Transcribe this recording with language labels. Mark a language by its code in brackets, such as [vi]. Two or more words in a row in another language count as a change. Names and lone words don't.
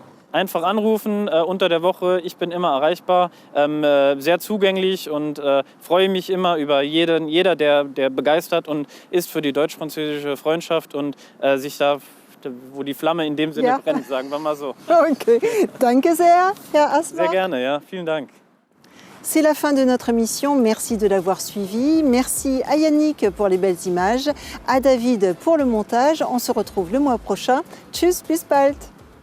[de] Einfach anrufen unter der Woche. Ich bin immer erreichbar, sehr zugänglich und freue mich immer über jeder, der begeistert und ist für die deutsch-französische Freundschaft und sich da, wo die Flamme in dem Sinne brennt, sagen wir mal so. Okay, danke sehr, Herr Asbach. Sehr gerne, ja, vielen Dank. [fr] C'est la fin de notre émission, merci de l'avoir suivi. Merci à Yannick pour les belles images, à David pour le montage. On se retrouve le mois prochain. [de] Tschüss, bis bald.